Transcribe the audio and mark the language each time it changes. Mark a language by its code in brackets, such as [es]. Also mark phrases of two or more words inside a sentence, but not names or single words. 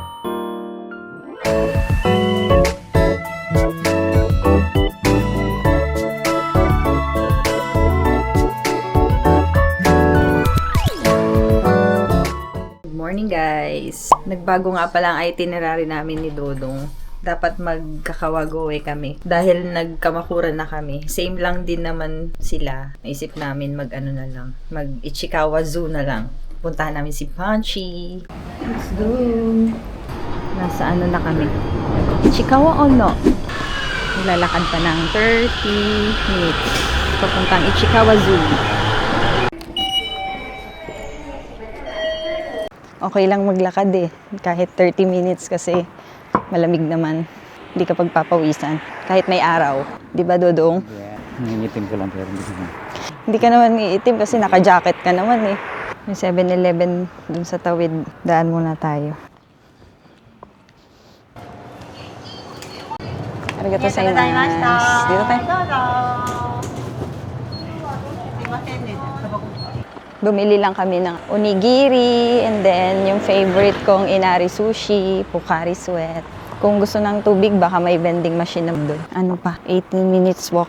[en] Good morning guys! [tl] Nagbago nga pala ang itinerary namin ni Dodong. Dapat magkakawagoe kami. Dahil nagkamakuran na kami. Same lang din naman sila. Naisip namin mag-ano na lang. Mag-Ichikawa Zoo na lang. Puntahan namin si Punchy. [en] Let's go! [tl] Nasa ano na kami? Ichikawa o no? Nilalakad pa ng 30 minutes. Papuntang Ichikawa Zoo. Okay lang maglakad eh. Kahit 30 minutes kasi malamig naman. Hindi ka pagpapawisan. Kahit may araw. Di ba, Dodong? [en] Yeah. [tl] Nangingitim ko lang pero hindi ko. Hindi ka naman iitim kasi naka-jacket ka naman eh. May 7-Eleven dun sa tawid. Daan muna tayo. [ja] ありがとうございます. [tl] Dito tayo. Bumili lang kami ng onigiri and then yung favorite kong inari sushi, Pocari Sweat. Kung gusto ng tubig, baka may [en] vending machine [tl] na doon. Ano pa? 18 [en] minutes walk.